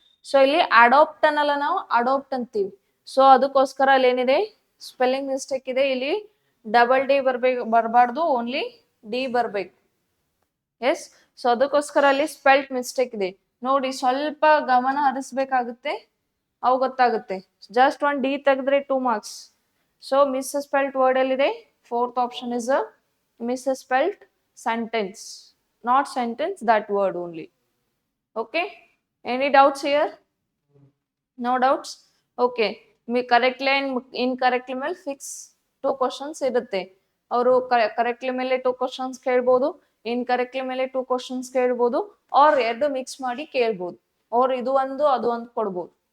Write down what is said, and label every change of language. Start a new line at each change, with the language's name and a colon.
Kannada: So ಇಲ್ಲಿ adapt ಅನ್ನಲ್ಲ, ನಾವು ಅಡೋಪ್ಟ್ ಅಂತೀವಿ. ಸೊ ಅದಕ್ಕೋಸ್ಕರ ಅಲ್ಲಿ ಏನಿದೆ ಸ್ಪೆಲ್ಲಿಂಗ್ ಮಿಸ್ಟೇಕ್ ಇದೆ. ಇಲ್ಲಿ ಡಬಲ್ ಡಿ ಬರಬಾರ್ದು, ಓನ್ಲಿ ಡಿ ಬರ್ಬೇಕು. ಎಸ್. ಸೊ ಅದಕ್ಕೋಸ್ಕರ ಅಲ್ಲಿ ಸ್ಪೆಲ್ಟ್ ಮಿಸ್ಟೇಕ್ ಇದೆ ನೋಡಿ. ಸ್ವಲ್ಪ ಗಮನ ಹರಿಸ್ಬೇಕಾಗುತ್ತೆ, ಅವು ಗೊತ್ತಾಗುತ್ತೆ.
English: just one D
Kannada: ತೆಗೆದ್ರೆ
English: 2 marks. So misspelt word
Kannada: ಎಲ್ಲಿದೆ?
English: Fourth option is a misspelt sentence, not sentence, that word only. Okay, any doubts here? No doubts? Okay, correctly and incorrectly
Kannada: ಮೇಲೆ
English: fix 2 questions
Kannada: ಇರುತ್ತೆ. ಅವರು ಕರೆಕ್ಟ್ಲಿ ಮೇಲೆ 2 ಕ್ವಶನ್ಸ್ ಕೇಳ್ಬೋದು, ಇನ್ಕರೆಕ್ಟ್ಲಿ ಮೇಲೆ 2 questions ಕೇಳ್ಬೋದು, R ಎರಡು ಮಿಕ್ಸ್ ಮಾಡಿ ಕೇಳ್ಬೋದು, ಆರ್ ಇದು ಒಂದು ಅದು ಒಂದು ಕೊಡ್ಬೋದು.